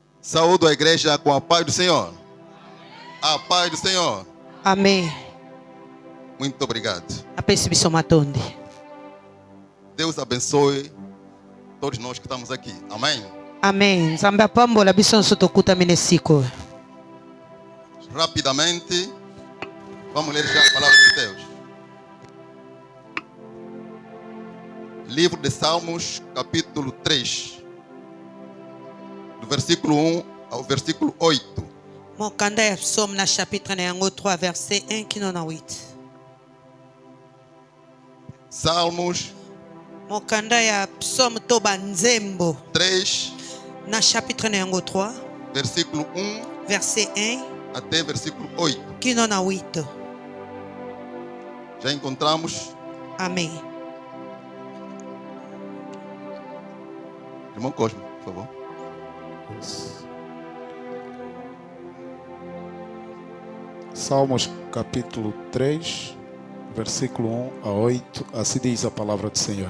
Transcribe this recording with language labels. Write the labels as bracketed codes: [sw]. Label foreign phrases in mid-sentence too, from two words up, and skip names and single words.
[pt] Saúdo a igreja com a paz do Senhor. A paz do Senhor. Amém. Muito obrigado. [ln] Apesibiso matonde. [pt] Deus abençoe todos nós que estamos aqui. Amém. Amém. [ln] Nzambe apambola biso nso tokuta minesiko. [pt] Rapidamente, vamos ler já a palavra de Deus. Livro de Salmos, capítulo 3. Do versículo 1 ao versículo 8. [ln] Mokanda ya psaume na chapitre na yango 3 verset 1 kino na 8. [pt] Salmos [ln] Mokanda ya psaume to banzembo 3, na chapitre na yango 3 [pt] versículo 1 [ln] verset 1 [pt] até versículo 8. [ln] kino na 8. [pt] Já encontramos? Amém. Irmão Cosmo, por favor. Salmos capítulo 3, versículo 1 a 8, assim diz a palavra do Senhor.